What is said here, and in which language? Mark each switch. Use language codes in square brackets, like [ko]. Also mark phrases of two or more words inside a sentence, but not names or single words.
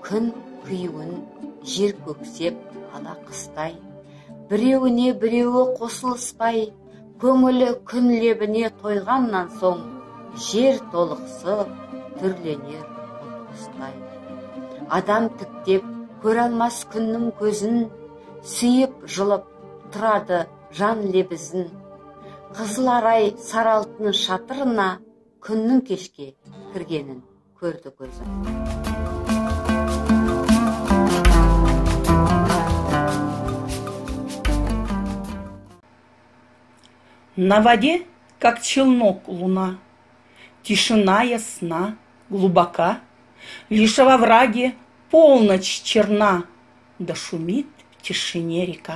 [kk] Күн күйуін жер көксеп ала қыстай, біреуіне біреуі қосылыспай, көңілі күн лебіне тойғаннан соң, жер толықсып түрленер ұлғыстай. Адам тіктеп көр алмас күннің көзін, сүйіп жылып тұрады жан лебізін. Қызыл арай саралтын шатырына, күннің кешке кіргенін көрді көзім. [ru] На воде, как челнок, луна, тишина ясна, глубока, лишь во враге полночь черна, да шумит в тишине река.